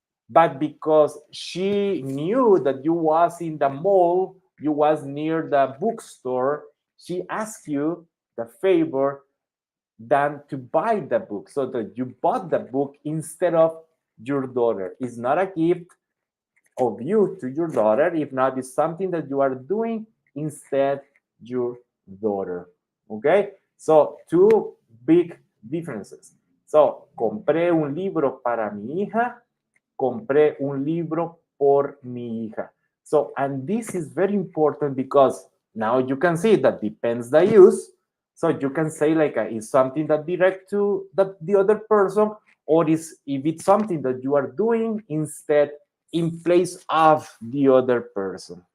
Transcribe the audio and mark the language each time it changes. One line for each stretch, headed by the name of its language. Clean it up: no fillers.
English: But because she knew that you was in the mall, you was near the bookstore, she asked you the favor than to buy the book, so that you bought the book instead of your daughter. It's not a gift of you to your daughter. If not, it's something that you are doing instead your daughter. Okay, so two big differences. So
Spanish: compré un libro para mi hija, compré un libro por mi hija.
English: So, and this is very important because now you can see that depends the use. So you can say like, is something that direct to the other person, or is if it's something that you are doing instead in place of the other person.